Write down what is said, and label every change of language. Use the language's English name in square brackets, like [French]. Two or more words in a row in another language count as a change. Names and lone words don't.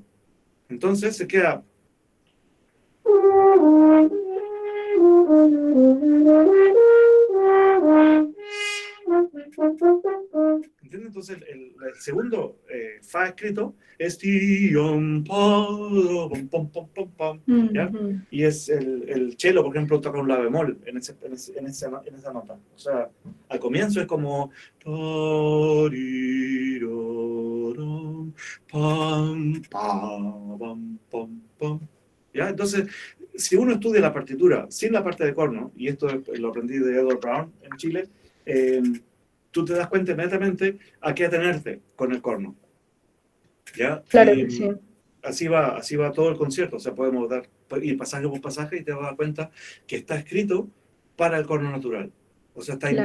[Spanish] Entonces se queda. ¿Entiendes? Entonces el segundo fa escrito es tion, pa, pom, pom, pom, pom, pom, ¿ya? Ujú. Y es el cello, por ejemplo, toca un la bemol en esa nota. O sea, al comienzo es como parirorom, pam, pam, pam, pam, pam. ¿Ya? Entonces, si uno estudia la partitura sin la parte de corno, y esto lo aprendí de Edward Brown en Chile, eh, tú te das cuenta inmediatamente a qué atenerte con el corno, ¿ya? Claro Y que sí, así va todo el concierto, o sea, podemos ir pasaje por pasaje y te vas a dar cuenta que está escrito para el corno natural, o sea, está